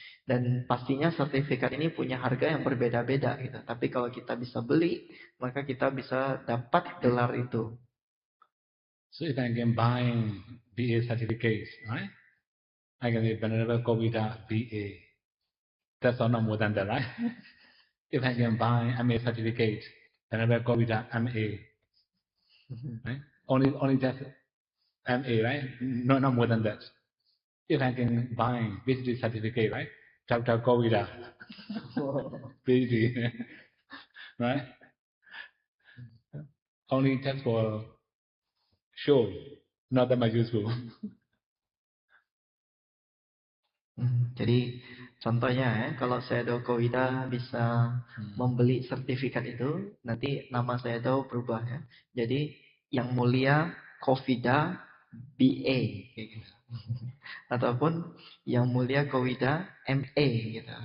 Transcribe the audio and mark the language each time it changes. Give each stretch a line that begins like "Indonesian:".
Indonesian: Dan pastinya sertifikat ini punya harga yang berbeda-beda gitu. Tapi kalau kita bisa beli, maka kita bisa dapat gelar itu.
English: So if I can buy BA certificates, right? I can say Venerable Kovida BA. That's all, not more than that, right? If I can buy MA certificate, Venerable Kovida MA, right? Only just MA, right? No, not more than that. If I can buy PhD certificate, right? Dr. Kovida, PhD, right? Only just for show, not that much useful.
Indonesian: Jadi contohnya ya, kalau saya Kowida bisa membeli sertifikat itu, nanti nama saya berubah ya. Jadi yang mulia Kowida BA kayak gitu. Ataupun yang mulia Kowida MA gitu.